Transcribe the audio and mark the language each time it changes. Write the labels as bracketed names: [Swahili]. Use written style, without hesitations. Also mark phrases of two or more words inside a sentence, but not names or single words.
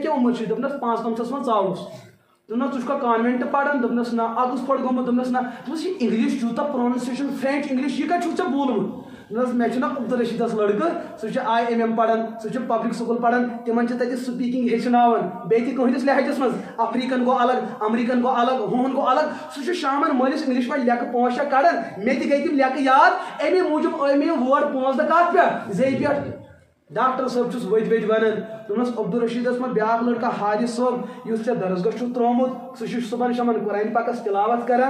[Kashmiri] کیٛاہ عُمر چھُے دوٚپنس 55 منٛز ژاوُس دوٚپنس ژٕ چھُکھا کانوینٹ پران دوٚپنس نہ اَدُس پھوٚٹ گوٚمُت دوٚپنس نہ دوٚپنس یہِ انگلش چھُ تہٕ [English] pronunciation French English [Kashmiri] یہِ کتہِ چھُکھ ژےٚ بوٗلمُت دوٚپنس مےٚ چھُ نا عبدالرشیٖدس لڑکہٕ سُہ چھُ IIM پران سُہ چھُ [English] public school [Kashmiri] پران تِمن چھِ تتہِ سپیٖکنگ ہیٚچھناوان بیٚیہِ تہِ کٕہٕنٛدِس لہجس منٛز افریٖکن گوٚو الگ امریٖکن گوٚو الگ ہُہُنٛد گوٚو الگ سُہ چھُ شامن مٲلِس انگلش پٲٹھۍ لیکھٕ 5-6 کڑان مےٚ تہِ گٔے تِم لیکھٕ یاد امی موٗجوٗب آے مےٚ یِم وٲڈ 5 دۄہ کتھ پٮ۪ٹھ زیٚیہِ پٮ۪ٹھ ڈاکٹر صٲب چھُس ؤتھۍ ؤتھۍ ونان دوٚپنس عبدالرشیٖدس منٛز بیٛاکھ لڑکہٕ حارث صٲب یُس ژےٚ درسگاہ چھُتھ ترٛوومُت سُہ چھُ صُبحن شامن قرآن پاکس تلاوت کران